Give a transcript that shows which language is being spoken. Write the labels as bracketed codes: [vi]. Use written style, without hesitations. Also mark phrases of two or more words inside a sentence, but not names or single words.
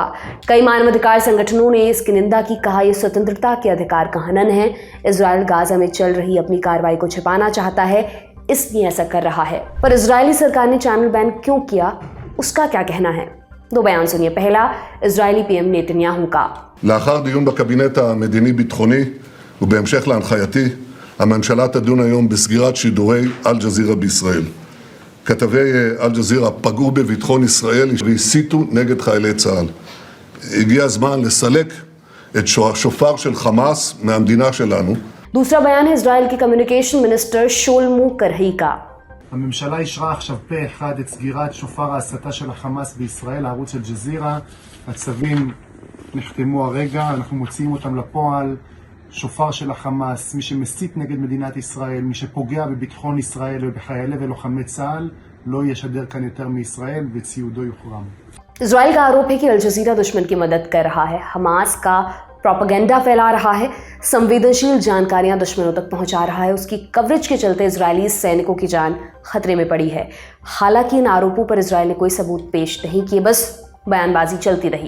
[hi] कई मानवाधिकार संगठनों ने इसकी निंदा की, कहा यह स्वतंत्रता के अधिकार का हनन है। इजराइल गाजा में चल रही अपनी कार्रवाई को छिपाना चाहता है, इसलिए ऐसा कर रहा है। पर इजरायली सरकार ने [en] channel ban [hi] क्यों किया, उसका क्या कहना है? 2 बयान सुनिए। पहला, इजरायली पीएम नेतन्याहू का। [he] לאחר דיון בקבינט המדיני-ביטחוני ובהמשך להנחייתי, הממשלה תדון היום בסגירת שידורי אל ג'זירה בישראל. כתבי אל ג'זירה פגעו בביטחון ישראל והסיתו נגד חיילי צה"ל. הגיע הזמן לסלק את השופר של חמאס מהמדינה שלנו. [hi] दूसरा बयान है इजराइल के [en] communication minister [hi] शोल्मू करही का। [he] הממשלה אישרה עכשיו פה אחד את סגירת שופר ההסתה של החמאס בישראל, הערוץ של ג'זירה. הצווים נחתמו הרגע, אנחנו מוציאים אותם לפועל. שופר של החמאס, מי שמסית נגד מדינת ישראל, מי שפוגע בביטחון ישראל ובחיילי ולוחמי צה"ל, לא ישדר כאן יותר מישראל וציודו יוחרם. [hi] इजराइल का आरोप है कि अल जजीरा दुश्मन की मदद कर रहा है, हमास का प्रोपेगेंडा फैला रहा है, संवेदनशील जानकारियां दुश्मनों तक पहुंचा रहा है। उसकी कवरेज के चलते इजरायली सैनिकों की जान खतरे में पड़ी है। हालांकि इन आरोपों पर इजराइल ने कोई सबूत पेश नहीं किए, बस बयानबाजी चलती रही।